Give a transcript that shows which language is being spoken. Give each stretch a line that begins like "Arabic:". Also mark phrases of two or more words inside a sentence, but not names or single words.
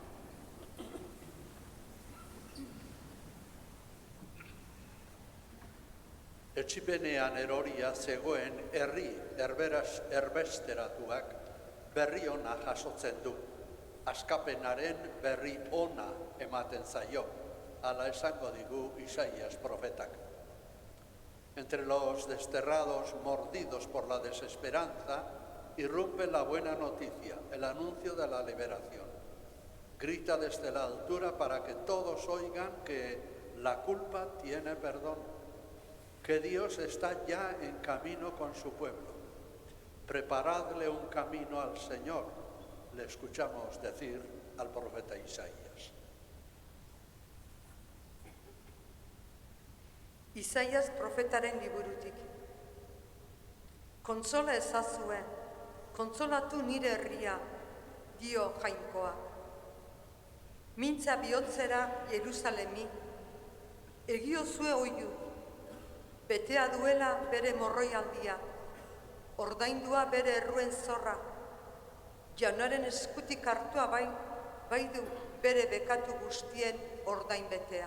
Basque: Etxipenean eroria zegoen herri erbesteratuak berri ona jasotzen du. Askapenaren berri ona ematen zaio, hala esango digu Isaías profetak.
Spanish: Entre los desterrados mordidos por la desesperanza, irrumpe la buena noticia, el anuncio de la liberación. Grita desde la altura para que todos oigan que la culpa tiene perdón, que Dios está ya en camino con su pueblo. Preparadle un camino al Señor, le escuchamos decir al profeta Isaías.
Basque: Isaías profetaren liburutik. Kontsola ezazue, kontsolatu nire herria, dio jainkoa. Mintza bihotzera Jerusalemi, egiozue oiu, betea duela bere morroialdia, ordaindua bere erruen zorra, jaunaren eskutik hartua bai du bere bekatu guztien ordain betea.